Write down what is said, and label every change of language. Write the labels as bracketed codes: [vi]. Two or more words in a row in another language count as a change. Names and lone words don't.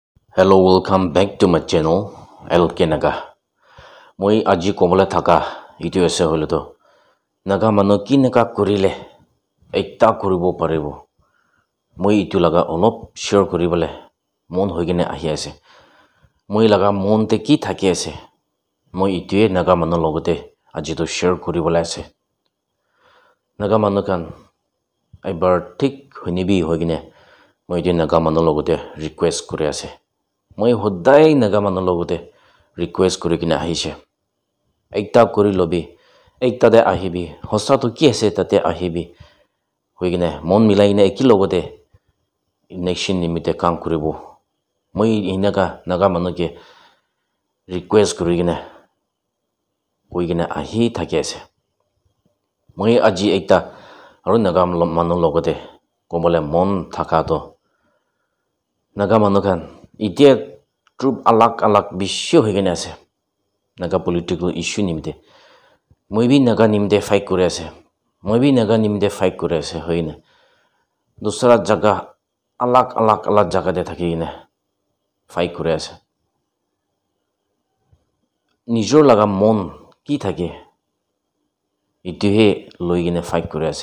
[en] Hello, welcome back to my channel, LK Naga. [nag] Moi aji kobole thaka, itu ase hole to. Naga mano ki naga kurile, ekta kuribo paribo. Moi itu laga olop share kuribole, mon hoigine ahi ase. Moi laga mon te ki thaki ase. Moi itu naga mano logote aji to share kuribole ase. Naga mano kan, aibar thik hunibi hoigine, moi itu naga mano logote request kuri ase. Moi hodai naga mano logote request kuri kine ahishe. Ekta kuri lobi, ekta de ahibi, hosa to ki ase tate ahibi. Hoigine mon milaine eki logote nation nimite kam kuribo. Moi inaga naga mano ke request kuri kine hoigine ahi thaki ase. Moi aji ekta aru naga mano logote kobole mon thaka to. Naga mano kan itia troop alak bishi hoigine ase. Naga [en] political issue [nag] nimte. Moi bi naga nimte fight kuri ase. Moi bi naga nimte fight kuri ase hoine. Dusra jaga alak jaga de thaki ne fight kuri ase. Nijor laga mon ki thake itu he loigine fight kuri ase.